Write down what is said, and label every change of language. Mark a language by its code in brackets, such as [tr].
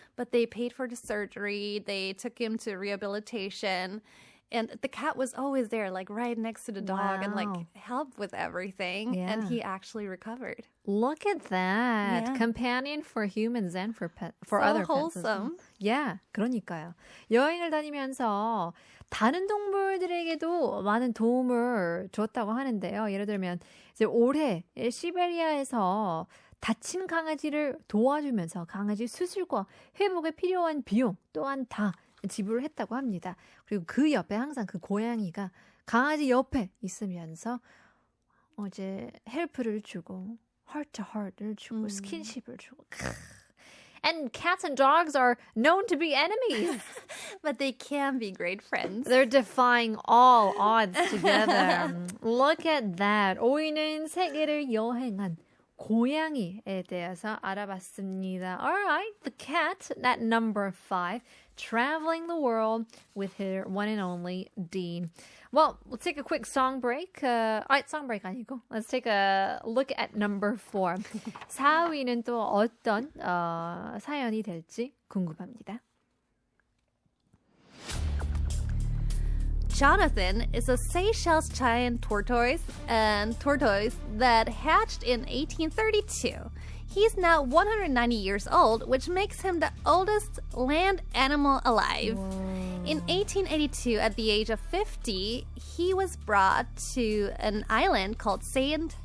[en] But they paid for the surgery. They took him to rehabilitation. And the cat was always there, right next to the dog and helped with everything. Yeah. And he actually recovered. Look at that. Yeah. Companion for humans and for So other wholesome. pets. As well. Yeah, [ko] 그러니까요. 여행을 다니면서 다른 동물들에게도 많은 도움을 줬다고 하는데요. 예를 들면 이제 올해 시베리아에서 다친 강아지를 도와주면서 강아지 수술과 회복에 필요한 비용 또한 다 지불을 했다고 합니다. 그리고 그 옆에 항상 그 고양이가 강아지 옆에 있으면서 이제 헬프를 주고 [en] heart to heart [ko] 를 주고 스킨십을 주고. [en] And cats and dogs are known to be enemies. But they can be great friends. They're defying all odds together. Look at that. [ko] 오이는 세계를 여행한 고양이에 대해서 알아봤습니다. [en] All right, the cat, that number 5, traveling the world with her one and only Dean. Well, let's take a quick song break. Song break [ko] 아니고. [en] Let's take a look at number 4. [ko] 4위는 또 어떤 사연이 될지 궁금합니다. [en] Jonathan is a Seychelles giant tortoise that hatched in 1832. He's now 190 years old, which makes him the oldest land animal alive. Whoa. In 1882, at the age of 50, he was brought to an island called St.